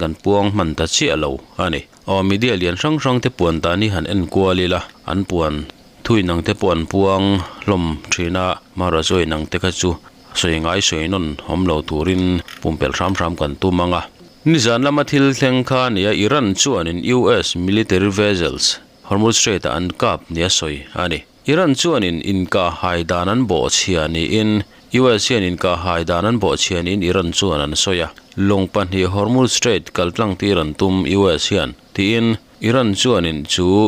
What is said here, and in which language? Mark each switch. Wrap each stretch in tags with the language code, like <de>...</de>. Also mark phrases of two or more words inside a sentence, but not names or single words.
<lus>kan puang man ta chi alo ani o media lian rang te puan ta ni han en kualila an puan thui nang te puan puang lom thina mara zoi nang te ka chu soi ngai soi non homlo turin pumpel ram kan tu manga nizan lama thil thleng kha nia Iran chuan in US</lus> <en>military vessels</en> <lus>Hormuz Strait an kap nia soi ani Iran chuan in inka haidanan bo chiani in US hian inka haidanan bo chian in Iran chuan an soya longpan hi Hormuz Strait kaltlang tiran tum US hian ti in Iran chuan in chu</lus>